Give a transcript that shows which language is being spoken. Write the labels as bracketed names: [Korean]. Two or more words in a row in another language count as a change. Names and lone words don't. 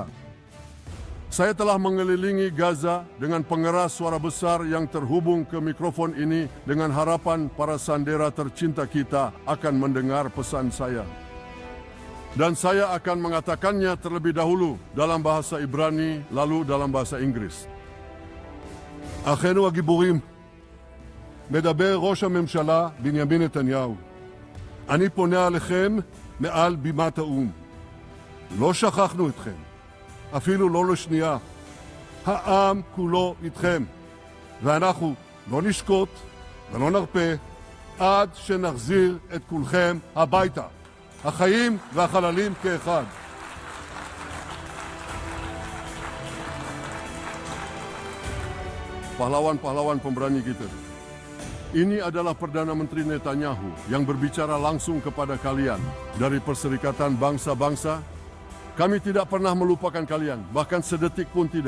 [Indonesian] Saya telah mengelilingi Gaza dengan pengeras suara besar yang terhubung ke mikrofon ini dengan harapan para sandera tercinta kita akan mendengar pesan saya. Dan saya akan mengatakannya terlebih dahulu dalam bahasa Ibrani, lalu dalam bahasa Inggris. [Hebrew] אחינו הגיבורים, מדבר ראש הממשלה בנימין נתניהו. אני פונה עליכם מעל בימת האו"ם. לא שכחנו אתכם. אפילו לא לשנייה. העם כולו איתכם, ואנחנו לא נשקוט ולא נרפה עד שנחזיר את כולכם הביתה, החיים והחללים כאחד. [Indonesian] Pahlawan-pahlawan pemberani kita. Ini adalah Perdana Menteri Netanyahu yang berbicara langsung kepada kalian dari Perserikatan Bangsa-Bangsa. Kami tidak pernah melupakan kalian, bahkan sedetik pun tidak.